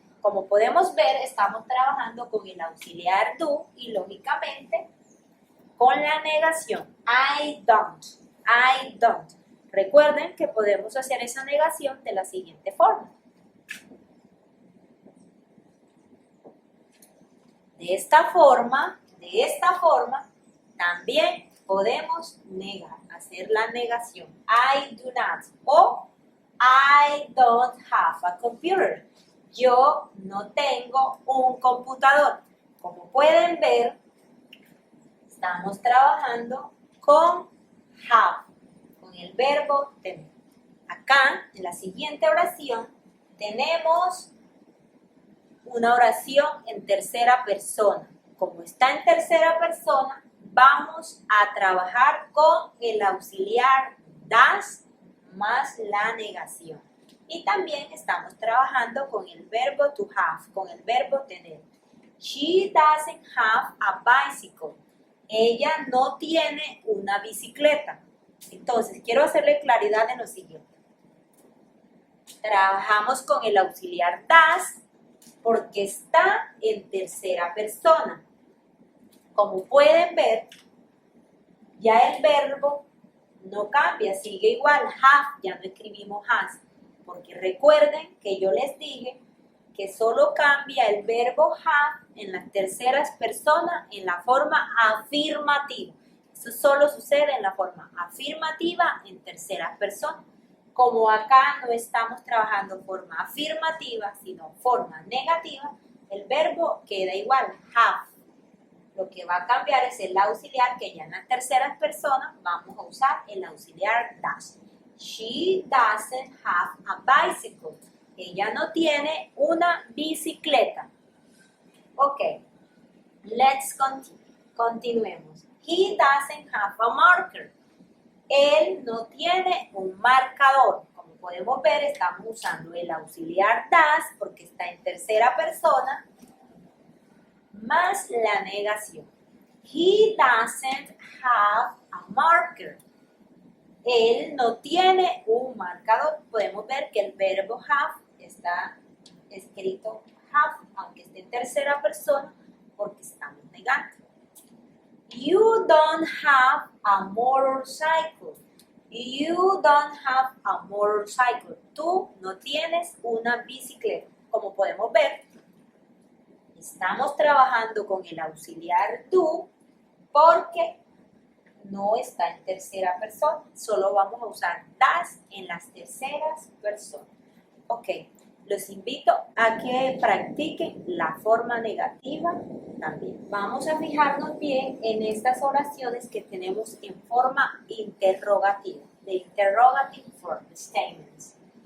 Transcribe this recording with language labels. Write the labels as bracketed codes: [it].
[es] Como podemos ver, estamos trabajando con el auxiliar do y lógicamente con la negación. [en] I don't. I don't. [es] Recuerden que podemos hacer esa negación de la siguiente forma. De esta forma, también podemos negar, hacer la negación. [en] I do not o I don't have a computer. [es] Yo no tengo un computador. Como pueden ver, estamos trabajando con have, con el verbo tener. Acá, en la siguiente oración, tenemos una oración en tercera persona. Como está en tercera persona, vamos a trabajar con el auxiliar does más la negación. Y también estamos trabajando con el verbo to have, con el verbo tener. [en] She doesn't have a bicycle. [es] Ella no tiene una bicicleta. Entonces, quiero hacerle claridad en lo siguiente. Trabajamos con el auxiliar does porque está en tercera persona. Como pueden ver, ya el verbo no cambia, sigue igual, have, ya no escribimos has. Porque recuerden que yo les dije que solo cambia el verbo have en las terceras personas en la forma afirmativa. Eso solo sucede en la forma afirmativa en terceras personas. Como acá no estamos trabajando forma afirmativa, sino forma negativa, el verbo queda igual, have. Lo que va a cambiar es el auxiliar, que ya en las terceras personas vamos a usar el auxiliar does. [en] She doesn't have a bicycle. [es] Ella no tiene una bicicleta. [en] Ok, let's continue. [es] Continuemos. [en] He doesn't have a marker. [es] Él no tiene un marcador. Como podemos ver, estamos usando el auxiliar does porque está en tercera persona más la negación. [en] He doesn't have a marker. [es] Él no tiene un marcador. Podemos ver que el verbo have está escrito have, aunque esté en tercera persona, porque estamos negando. [en] You don't have a motorcycle. You don't have a motorcycle. [es] Tú no tienes una bicicleta. Como podemos ver, estamos trabajando con el auxiliar do porque no está en tercera persona. Solo vamos a usar das en las terceras personas. Ok, los invito a que practiquen la forma negativa también. Vamos a fijarnos bien en estas oraciones que tenemos en forma interrogativa. [en] The interrogative form, statements.